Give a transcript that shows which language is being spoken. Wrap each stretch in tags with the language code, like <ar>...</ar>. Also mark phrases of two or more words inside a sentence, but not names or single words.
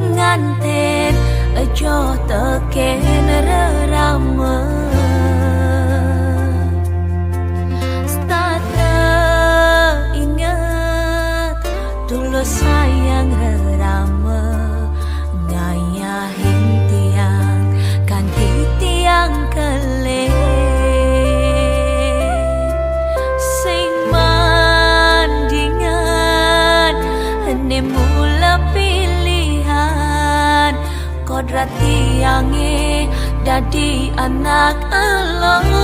<ban>nganten aja teken rerama stata</ban> <id>ingat dulu sayang</id> <ban>rerama ngayahin tiang ganti tiang kele sing mandingan hene mula pilihan kodrat tiange dadi anak Allah</ban>